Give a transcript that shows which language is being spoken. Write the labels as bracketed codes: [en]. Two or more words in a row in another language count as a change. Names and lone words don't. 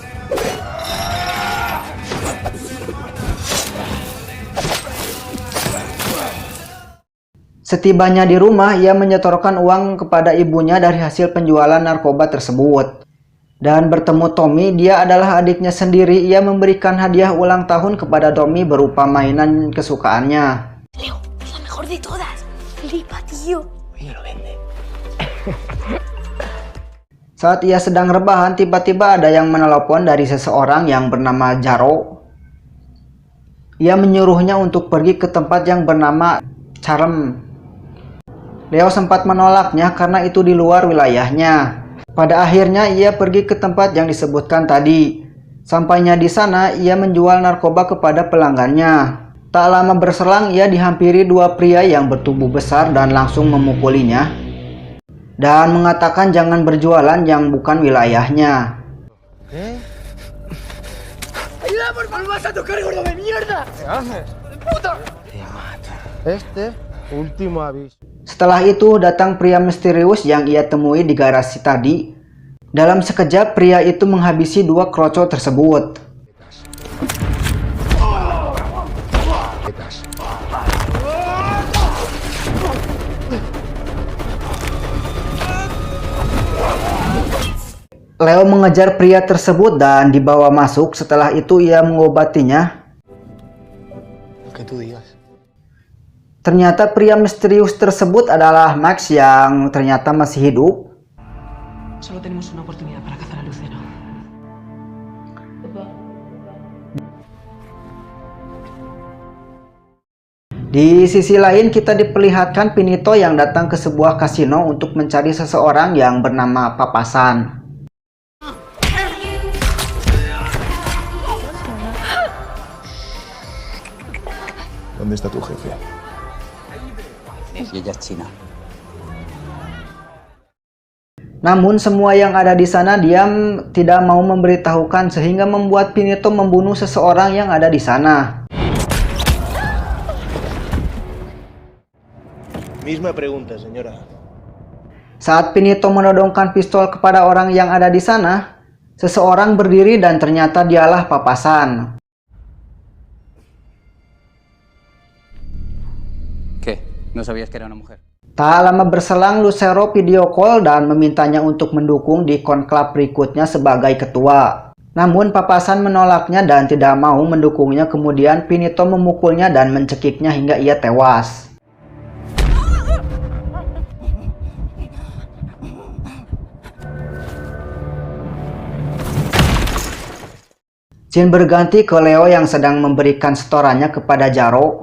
[id] Setibanya di rumah, ia menyetorkan uang kepada ibunya dari hasil penjualan narkoba tersebut. Dan bertemu Tommy, dia adalah adiknya sendiri. Ia memberikan hadiah ulang tahun kepada Tommy berupa mainan kesukaannya. [es] Leo, es la mejor de todas. Flipa, tío. Mira, lo vende. [id] Saat ia sedang rebahan, tiba-tiba ada yang menelepon dari seseorang yang bernama Jaro. Ia menyuruhnya untuk pergi ke tempat yang bernama Charm. Leo sempat menolaknya karena itu di luar wilayahnya. Pada akhirnya ia pergi ke tempat yang disebutkan tadi. Sampainya di sana, ia menjual narkoba kepada pelanggannya. Tak lama berselang, ia dihampiri 2 pria yang bertubuh besar dan langsung memukulinya dan mengatakan jangan berjualan yang bukan wilayahnya. [es] ¡Ayuda, por favor! ¡Vas a tocar, gordo de mierda! ¿Qué haces? ¡Puta! Te mata. Último aviso. [id] Setelah itu datang pria misterius yang ia temui di garasi tadi. Dalam sekejap pria itu menghabisi 2 kroco tersebut. Leo mengejar pria tersebut dan dibawa masuk. Setelah itu ia mengobatinya. Ternyata pria misterius tersebut adalah Max yang ternyata masih hidup. [es] Solo tenemos una oportunidad para cazar a Lucero. [id] Di sisi lain kita diperlihatkan Pinito yang datang ke sebuah kasino untuk mencari seseorang yang bernama Papasan. [es] ¿Dónde está tu jefe? Y ella es China. [id] Namun semua yang ada di sana diam, tidak mau memberitahukan sehingga membuat Pinito membunuh seseorang yang ada di sana. [es] Misma pregunta, señora. [id] Saat Pinito menodongkan pistol kepada orang yang ada di sana, seseorang berdiri dan ternyata dialah Papasan. [es] ¿Qué? ¿No sabías que era una mujer? [id] Tak lama berselang, Lucero [en] video call [id] dan memintanya untuk mendukung di konklab berikutnya sebagai ketua. Namun Papasan menolaknya dan tidak mau mendukungnya. Kemudian Pinito memukulnya dan mencekiknya hingga ia tewas. Scene berganti ke Leo yang sedang memberikan setorannya kepada Jaro.